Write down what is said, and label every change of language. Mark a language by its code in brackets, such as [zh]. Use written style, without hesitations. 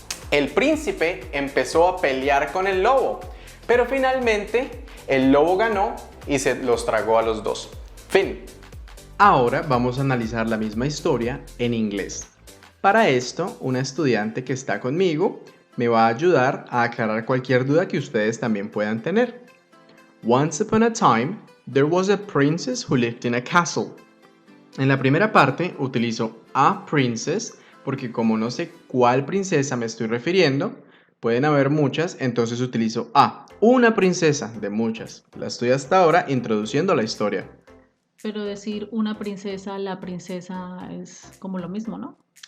[es] El príncipe empezó a pelear con el lobo, pero finalmente el lobo ganó y se los tragó a los dos. Fin. Ahora vamos a analizar la misma historia en inglés. Para esto, una estudiante que está conmigo me va a ayudar a aclarar cualquier duda que ustedes también puedan tener. [en] Once upon a time, there was a princess who lived in a castle. [es] En la primera parte utilizo [en] a princess [es] porque como no sé cuál princesa me estoy refiriendo, pueden haber muchas, entonces utilizo a. Una princesa de muchas. La estoy hasta ahora introduciendo a la historia. Pero decir una princesa, la princesa es como lo mismo, ¿no?